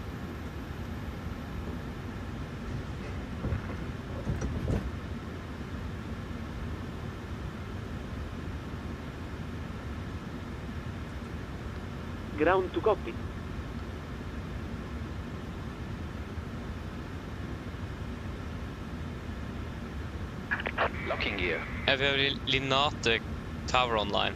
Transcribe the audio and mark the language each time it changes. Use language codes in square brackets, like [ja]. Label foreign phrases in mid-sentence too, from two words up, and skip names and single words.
[en] Ground to cockpit. Locking gear. [no] Vi har Linate tower online.